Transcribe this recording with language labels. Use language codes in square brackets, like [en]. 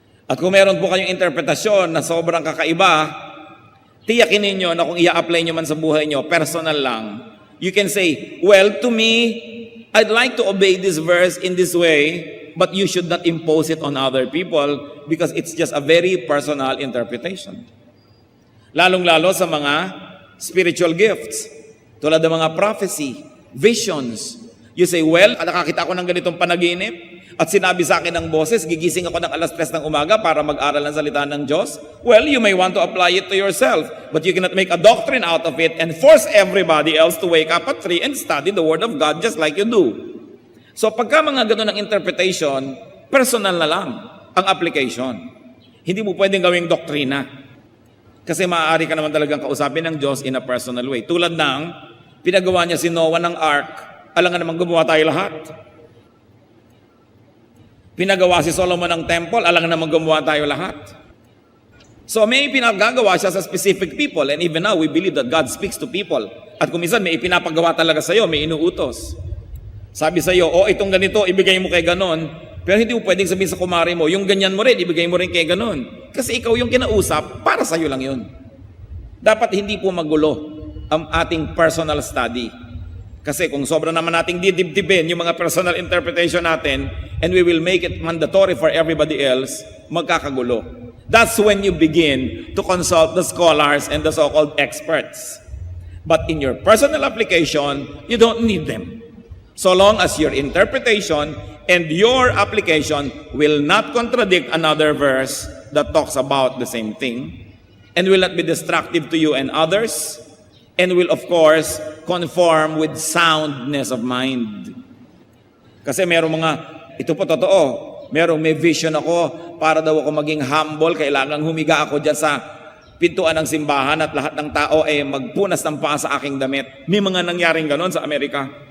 [tl] At kung meron po kayong interpretasyon na sobrang kakaiba, tiyakin ninyo na kung i-apply nyo man sa buhay nyo, personal lang. [en] You can say, well, to me, I'd like to obey this verse in this way, but you should not impose it on other people because it's just a very personal interpretation. [tl] Lalong-lalo sa mga spiritual gifts, tulad ng mga prophecy, visions. [en] You say, well, [tl] nakakita ako ng ganitong panaginip at sinabi sa akin ng boses, gigising ako ng 3:00 ng umaga para mag-aral ng salita ng Diyos. [en] Well, you may want to apply it to yourself, but you cannot make a doctrine out of it and force everybody else to wake up at 3 and study the Word of God just like you do. [tl] So pagka mga ganun ang interpretation, personal na lang ang application. Hindi mo pwedeng gawing doktrina. Kasi maaari ka naman talagang kausapin ng Diyos [en] in a personal way. [tl] Tulad ng pinagawa niya si Noah ng ark, alangan naman gumawa tayo lahat. Pinagawa si Solomon ng temple, alangan naman gumawa tayo lahat. So may pinagagawa siya sa [en] specific people, and even now we believe that God speaks to people. [tl] At kung minsan may ipinapagawa talaga sa iyo, may inuutos. Sabi sa iyo, itong ganito, ibigay mo kay ganon. Pero hindi mo pwedeng sabihin sa kumari mo, yung ganyan mo rin, ibigay mo rin kay ganon. Kasi ikaw yung kinausap, para sa iyo lang yun. Dapat hindi po magulo ang ating personal study. Kasi kung sobra naman nating didibdibin yung mga personal interpretation natin [en] and we will make it mandatory for everybody else, [tl] magkakagulo. [en] That's when you begin to consult the scholars and the so-called experts. But in your personal application, you don't need them. So long as your interpretation and your application will not contradict another verse, that talks about the same thing and will not be destructive to you and others, and will of course conform with soundness of mind. [tl] Kasi merong mga, ito po totoo, may vision ako para daw ako maging humble, kailangan humiga ako dyan sa pintuan ng simbahan at lahat ng tao ay magpunas ng paa sa aking damit. May mga nangyaring ganon sa Amerika.